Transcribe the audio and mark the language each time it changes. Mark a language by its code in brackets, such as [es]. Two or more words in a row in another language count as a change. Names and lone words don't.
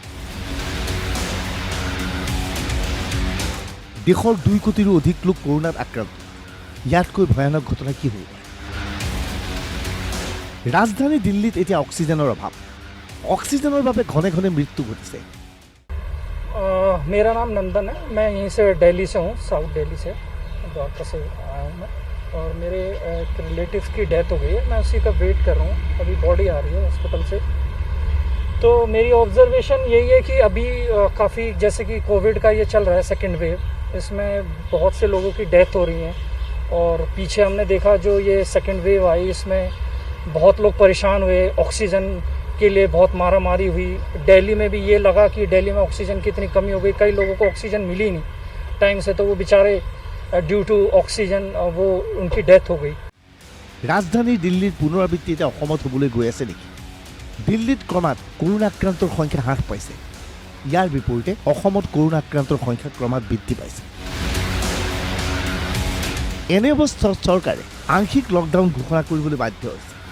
[as] দেশৰ 2 কোটিৰো অধিক লোক কৰোনাত আক্ৰান্ত। ইয়াতকৈ ভয়ানক ঘটনা কি হ'ব? ৰাজধানী দিল্লীত এতিয়া অক্সিজেনৰ অভাৱ। অক্সিজেনৰ বাবে ঘনে ঘনে মৃত্যু ঘটিছে। [hi] मेरा नाम नंदन है। मैं यहीं से दिल्ली से हूँ, साउथ दिल्ली से द्वारका से आया हूँ मैं। और मेरे एक रिलेटिव्स की डेथ हो गई है। मैं उसी का वेट कर रहा हूँ, अभी बॉडी आ रही है हॉस्पिटल से। तो मेरी ऑब्जर्वेशन यही है कि अभी काफ़ी जैसे कि कोविड का ये चल रहा है [en] second wave, [hi] इसमें बहुत से लोगों की डेथ हो रही हैं। और पीछे हमने देखा जो ये [en] second wave [hi] आई इसमें बहुत लोग परेशान हुए, ऑक्सीजन के लिए बहुत मारा मारी हुई। दिल्ली में भी ये लगा कि दिल्ली में ऑक्सीजन की इतनी कमी हो गई, कई लोगों को ऑक्सीजन मिली नहीं टाइम से, तो वो बेचारे [en] due to oxygen [hi] वो उनकी डेथ हो गई। [as] ৰাজধানী দিল্লীৰ পুনৰাবৃত্তি এতিয়া অসমত হ'বলৈ গৈ আছে নেকি? দিল্লীত ক্ৰমাৎ কৰোনা আক্ৰান্তৰ সংখ্যা হ্ৰাস পাইছে। ইয়াৰ বিপৰীতে অসমত কৰোনা আক্ৰান্তৰ সংখ্যা ক্ৰমাৎ বৃদ্ধি পাইছে। এনে অৱস্থাত চৰকাৰে আংশিক লকডাউন ঘোষণা কৰিবলৈ বাধ্য হৈছে।